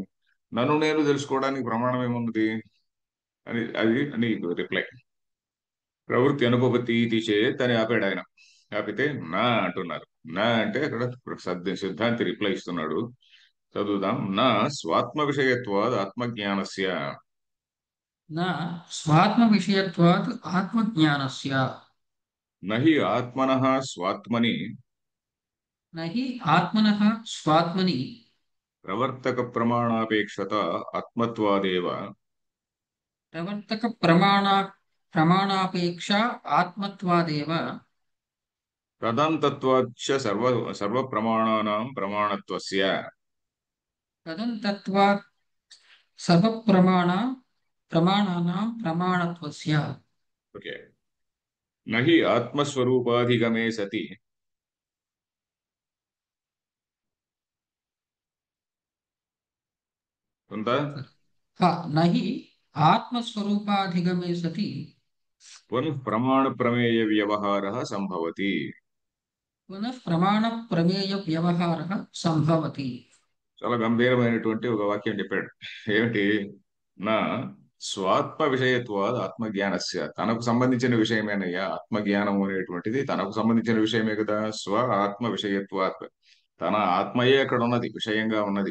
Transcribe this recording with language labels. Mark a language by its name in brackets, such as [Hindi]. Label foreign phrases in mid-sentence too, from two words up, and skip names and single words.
[Telugu] నన్ను నేను తెలుసుకోవడానికి ప్రమాణం ఏమున్నది అని రిప్లై. ప్రవృత్తి అనుపపత్తి తీసే అని ఆపాడు ఆయన. ఆపితే నా అంటున్నారు. నా అంటే అక్కడ సిద్ధాంతి రిప్లై ఇస్తున్నాడు. [Sanskrit] చదువుదాం. నా స్వాత్మ విషయత్వాద్ ఆత్మజ్ఞానస్య न स्वात्मविषयत्वात् आत्मज्ञानस्य నహి ఆత్మనః స్వాత్మని न हि आत्मनः स्वात्मनि ప్రవర్తక ప్రమాణాపేక్షత ఆత్మత్వాదేవ प्रवर्तकप्रमाणापेक्षा आत्मत्वादेव తదంతత్వాచ్చ సర్వప్రమాణానాం ప్రమాణత్వస్య. तदन्तत्वात् सर्वप्रमाणा प्रमाणानां प्रमाणत्वस्य ఓకే. నహి ఆత్మస్వరూపాధిగమే సతి ఉందా? हा न हि आत्मस्वरूपाधिगमे सति పునః ప్రమాణ ప్రమేయ వ్యవహార సంభవతి. पुनः प्रमाणप्रमेयव्यवहारः सम्भवति [Telugu] చాలా గంభీరమైనటువంటి ఒక వాక్యం చెప్పాడు. ఏమిటి? [Sanskrit] నా స్వాత్మ విషయత్వాద్ ఆత్మజ్ఞానస్య, [Telugu] తనకు సంబంధించిన విషయమేనయ్యా ఆత్మజ్ఞానం అనేటువంటిది, తనకు సంబంధించిన విషయమే కదా. [Sanskrit] స్వ ఆత్మ విషయత్వాత్, [Telugu] తన ఆత్మయే అక్కడ ఉన్నది, విషయంగా ఉన్నది.